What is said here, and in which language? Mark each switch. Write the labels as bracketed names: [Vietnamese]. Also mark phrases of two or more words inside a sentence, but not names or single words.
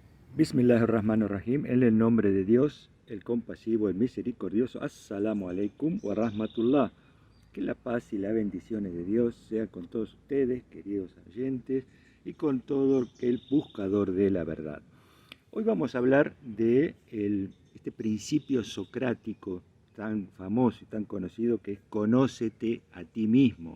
[Arabic] Bismillahirrahmanirrahim, [Spanish] en el nombre de Dios, el compasivo, el misericordioso. [Arabic] السلام عليكم ورحمة الله. [Spanish] Que la paz y las bendiciones de Dios sea con todos ustedes, queridos oyentes, y con todo el buscador de la verdad. Hoy vamos a hablar de este principio socrático tan famoso y tan conocido que es conócete a ti mismo.